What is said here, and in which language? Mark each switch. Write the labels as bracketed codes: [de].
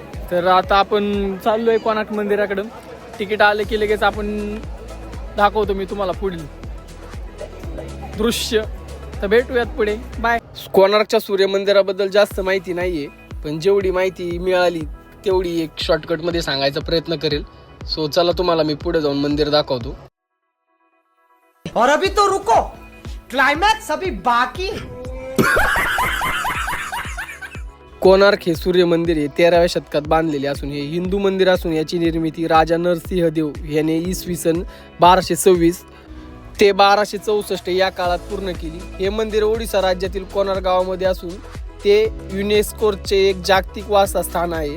[mr] तर आता आपण चाललोय कोणार्क मंदिराकडं. तिकीट आले की लगेच आपण दाखवतो मी तुम्हाला पुढील दृश्य. तर भेटूयात पुढे, बाय. कोणार्कच्या सूर्य मंदिराबद्दल जास्त माहिती नाहीये, पण जेवढी माहिती मिळाली तेवढी एक शॉर्टकट मध्ये सांगायचा प्रयत्न करेल. सो चला तुम्हाला मी पुढे जाऊन मंदिर दाखवतो. [hi] और अभी तो रुको, क्लाइमैक्स अभी बाकी. [mr] कोणार्क हे सूर्य मंदिर हे 13व्या शतकात बांधलेले असून हे हिंदू मंदिर असून याची निर्मिती राजा नरसिंह देव याने इसवी सन 1226 ते 1264 या काळात पूर्ण केली. हे मंदिर ओडिसा राज्यातील कोणार्क गावामध्ये असून ते युनेस्कोचे एक जागतिक वारसा स्थान आहे.